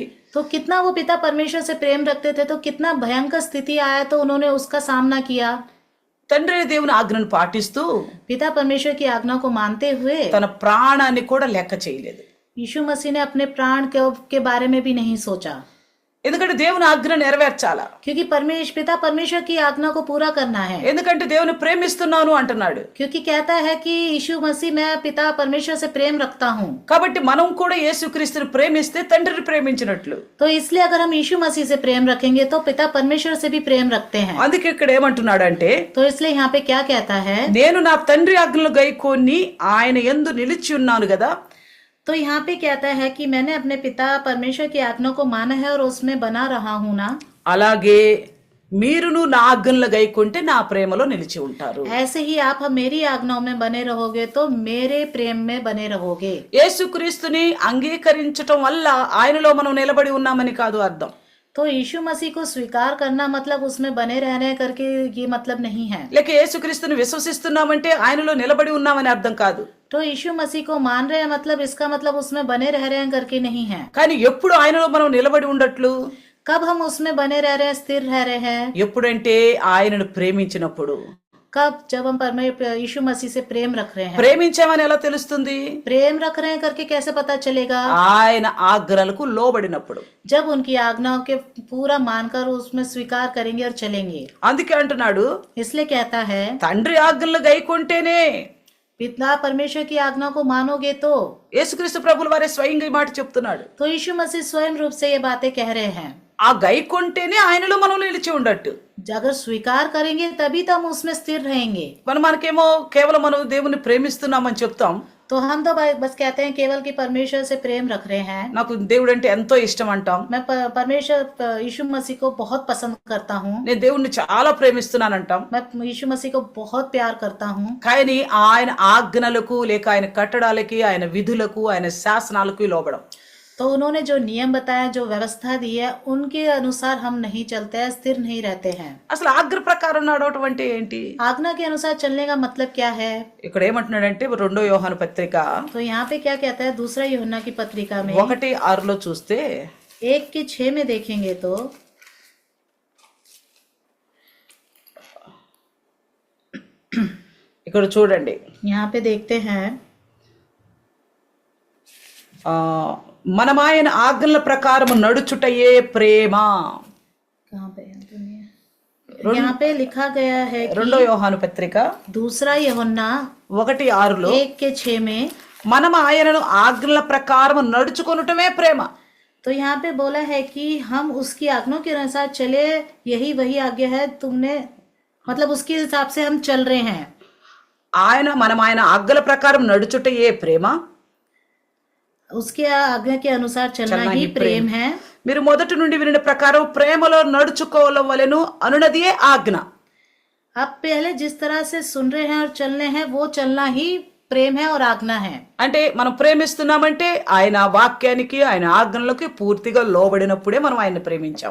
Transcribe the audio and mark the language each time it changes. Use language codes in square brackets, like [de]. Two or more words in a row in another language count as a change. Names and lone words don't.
[hi] तो कितना वो पिता परमेश्वर से प्रेम रखते थे, तो कितना भयंकर स्थिति आया तो उन्होंने उसका सामना किया। [te] తండ్రి దేవుని ఆజ్ఞను పాటిస్తూ [hi] पिता परमेश्वर की आज्ञा को मानते हुए [te] తన ప్రాణాన్ని కూడా లెక్క చేయలేదు. [hi] यीशु मसीह ने अपने प्राण के बारे में भी नहीं सोचा, [te] ఎందుకంటే దేవుని ఆజ్ఞ నెరవేర్చాలా. [hi] क्योंकि पिता परमेश्वर की आज्ञा को पूरा करना है। [te] ఎందుకంటే దేవుని ప్రేమిస్తున్నాను అంటున్నాడు. [hi] क्योंकि कहता है कि यीशु मसीह मैं पिता परमेश्वर से प्रेम रखता हूँ। [te] కాబట్టి మనం కూడా యేసుక్రీస్తుని ప్రేమిస్తే తండ్రిని ప్రేమించినట్లు. [hi] तो इसलिए अगर हम यीशु मसीह से प्रेम रखेंगे तो पिता परमेश्वर से भी प्रेम रखते हैं। [te] అందుకే ఇక్కడ ఏమంటున్నాడంటే, [hi] तो इसलिए यहाँ पे क्या कहता है? [te] నేను నా తండ్రి ఆజ్ఞలు గైకొని ఆయన యందు నిలిచి ఉన్నాను కదా. [hi] तो यहाँ पे कहता है कि मैंने अपने पिता परमेश्वर की आज्ञा को माना है और उसमें बना रहा हूँ ना, [te] అలాగే మీరును నా ఆజ్ఞలు గైకొంటే నా ప్రేమలో నిలిచి ఉంటారు. [hi] ऐसे ही आप मेरी आज्ञाओं में बने रहोगे तो मेरे प्रेम में बने रहोगे। [te] యేసుక్రీస్తుని అంగీకరించటం వల్ల ఆయనలో మనం నిలబడి ఉన్నామని కాదు అర్థం. [hi] तो यीशु मसीह को स्वीकार करना मतलब उसमें बने रहने करके ये मतलब नहीं है। [te] లేక యేసుక్రీస్తుని విశ్వసిస్తున్నామంటే ఆయనలో నిలబడి ఉన్నామని అర్థం కాదు. [hi] तो यीशु मसीह को मान रहे हैं मतलब इसका मतलब उसमें बने रह रहे हैं करके नहीं है। [te] కానీ ఎప్పుడు ఆయనలో మనం నిలబడి ఉండట్లు? [hi] कब हम उसमें बने रह रहे हैं, स्थिर रह रहे हैं? [te] ఎప్పుడంటే ఆయనను ప్రేమించినప్పుడు. [hi] कब? जब हम यीशु मसीह से प्रेम रख रहे हैं। [te] ప్రేమించామని ఎలా తెలుస్తుంది? [hi] प्रेम रख रहे हैं करके कैसे पता चलेगा? [te] ఆయన ఆజ్ఞలకు లోబడినప్పుడు. [hi] जब उनकी आज्ञाओं के पूरा मानकर उसमें स्वीकार करेंगे और चलेंगे। [te] అందుకే అంటున్నాడు, [hi] इसलिए कहता है [te] తండ్రి ఆజ్ఞలు గైకొంటేనే, [hi] पिता परमेश्वर की आज्ञा को मानोगे तो। [te] యేసుక్రీస్తు ప్రభుల వారే స్వయంగా ఈ మాట చెప్తున్నాడు. [hi] तो यीशु मसीह स्वयं रूप से ये बातें कह रहे हैं। [te] ఆ గైకొంటేనే ఆయనలో మనం నిలిచి ఉండట్టు. [hi] अगर स्वीकार करेंगे तभी तो हम उसमें स्थिर रहेंगे। [te] మనకేమో కేవలం మనం దేవుని ప్రేమిస్తున్నామని చెప్తాం. [hi] तो हम तो बस कहते हैं केवल कि परमेश्वर से प्रेम रख रहे हैं। [te] నాకు దేవుడు అంటే ఎంతో ఇష్టం అంటాం. [hi] मैं परमेश्वर यीशु मसीह को बहुत पसंद करता हूँ। [te] నేను దేవుణ్ణి చాలా ప్రేమిస్తున్నానంటాం. [hi] मैं यीशु मसीह को बहुत प्यार करता हूँ। [te] కానీ ఆయన ఆజ్ఞలకు లేక ఆయన కట్టడాలకి, ఆయన విధులకు, ఆయన శాసనాలకు లోబడం. [hi] तो उन्होंने जो नियम बताया, जो व्यवस्था दी है, उनके अनुसार हम नहीं चलते हैं, स्थिर नहीं रहते हैं। [te] అసలు ఆజ్ఞ ప్రకారం నడవటం అంటే ఏంటి? [hi] आज्ञा के अनुसार चलने का मतलब क्या है? [te] ఇక్కడ ఏమంటున్నాడంటే 2వ యోహాను పత్రిక [hi] तो यहाँ पे क्या कहता है? दूसरा यूहन्ना की पत्रिका में [te] 1:6 చూస్తే [hi] 1:6 में देखेंगे तो [te] ఇక్కడ చూడండి, [hi] यहाँ पे देखते हैं [te] మనం ఆయన ఆజ్ఞల ప్రకారం నడుచుటయే ప్రేమ. [hi] कहाँ पे यहाँ पे लिखा गया है कि [te] 2వ యోహాను పత్రిక [hi] दूसरा यूहन्ना 1:6 1:6 में [te] మనం ఆయనను ఆజ్ఞల ప్రకారం నడుచుకొనుటమే ప్రేమ. [hi] तो यहाँ पे बोला है कि हम उसकी आज्ञाओं के अनुसार चले, यही वही आज्ञा है तुमने, मतलब उसके हिसाब से हम चल रहे हैं। [te] మనం ఆయన ఆజ్ఞల ప్రకారం నడుచుటయే ప్రేమ. [hi] उसके आज्ञा के अनुसार चलना चलना ही ही प्रेम है. [te] మీరు మొదటి నుండి వినిన ప్రకారం ప్రేమలో నడుచుకోవలెను అనునదియే ఆజ్ఞ. [hi] आप पहले जिस तरह से सुन रहे हैं और चल रहे हैं वो चलना ही प्रेम है और आज्ञा है. [te] అంటే మనం ప్రేమిస్తున్నామంటే ఆయన వాక్యానికి ఆయన ఆజ్ఞలకి పూర్తిగా లోబడినప్పుడే మనం ఆయన్ని ప్రేమించాం.